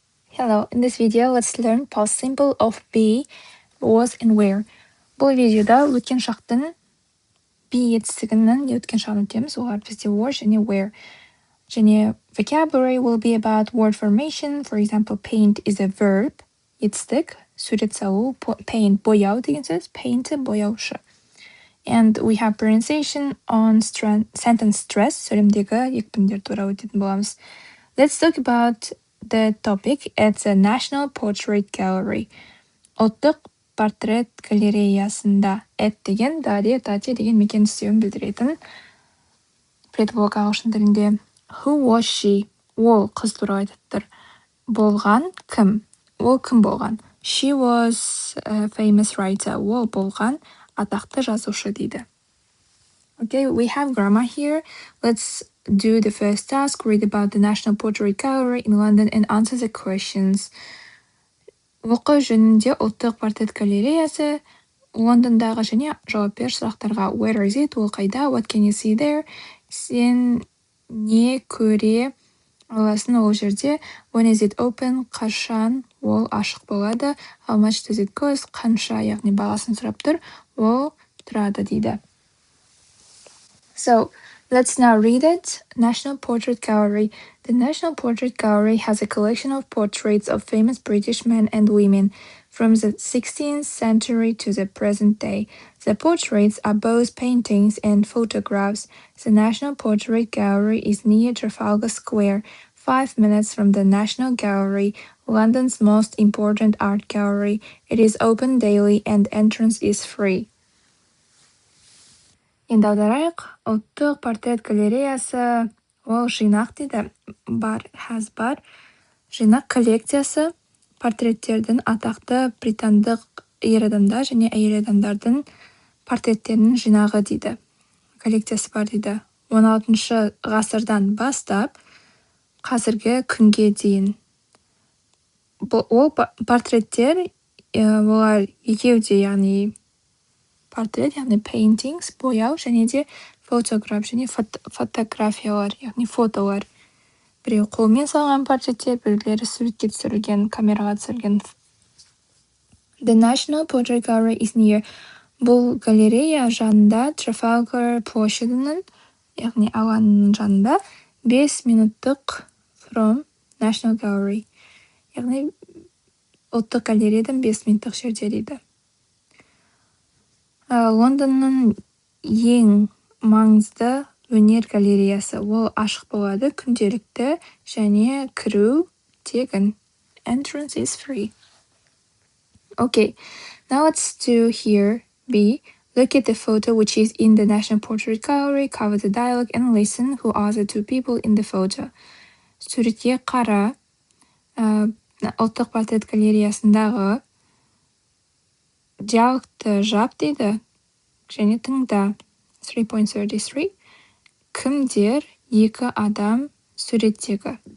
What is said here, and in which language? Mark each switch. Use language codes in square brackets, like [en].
[en] Hello, in this video, let's learn past simple of be, was and where. [kk] Бұл видеода өткен шақтың be етістігінің өткен шағын өтеміз. Олар бізде was және where. Және [en] vocabulary will be about word formation. For example, paint is a verb. [kk] Етістік, сурет салу, paint бояу деген сөз, paint бояушы. [en] And we have pronunciation on sentence stress. [kk] Сөйлемдегі екпіндер туралы өтетін боламыз. [en] Let's talk about the topic at the National Portrait Gallery. [kk] Ұлттық портрет галереясында. At деген, даде, тате деген мекен істеуін білдіретін предлог ағылшын тілінде. [en] Who was she? [kk] Ол қыз туралы айтып тұр. Болған кім? Ол кім болған? [en] She was a famous writer. [kk] Ол болған атақты жазушы дейді. [en] Okay, we have grammar here. Let's do the first task. Read about the National Portrait Gallery in London and answer the questions. [kk] Оқы жөнінде ұлттық портрет галереясы Лондондағы және жауап бер сұрақтарға. [en] Where is it? [kk] Ол қайда? [en] What can you see there? [kk] Сен не көре аласың ол жерде? [en] When is it open? [kk] Қашан ол ашық болады? [en] How much does it cost? [kk] Қанша, яғни бағасын сұрап тұр. Ол тұрады дейді. [en] So, let's now read it. National Portrait Gallery. The National Portrait Gallery has a collection of portraits of famous British men and women from the 16th century to the present day. The portraits are both paintings and photographs. The National Portrait Gallery is near Trafalgar Square, 5 minutes from the National Gallery, London's most important art gallery. It is open daily and entrance is free. [kk] Енді аударайық, ұлттық портрет галереясы ол жинақ дейді, бар, жинақ коллекциясы портреттердің атақты британдық ер адамдар және әйел адамдардың портреттерінің жинағы дейді. Коллекциясы бар дейді. 16 ғасырдан бастап қазіргі күнге дейін. Ол портреттер, олар екеуде, яғни портрет, яғни paintings, бояу, және де фотограф, және фотографиялар, яғни фотолар. Біреу қолмен салған портреттер, біреулері суретке түсірілген, камераға түсірілген. [en] The National Portrait Gallery is near. [kk] Бұл галерея жанында Trafalgar площадының, яғни алаңының жанында 5 минуттық [en] from National Gallery. [kk] Яғни ұлттық галереядан 5 минуттық жерде дейді. Лондонның ең маңызды өнер галереясы. Ол ашық болады, күнделікті және кіру тегін. [en] Entrance is free. Okay, now let's do here B. Look at the photo which is in the National Portrait Gallery, cover the dialogue and listen who are the two people in the photo. [kk] Суретке қара, ұлттық портрет галереясындағы диалогты жап дейді, және тыңда. [en] 3.33. [kk] Кімдер екі адам суреттегі.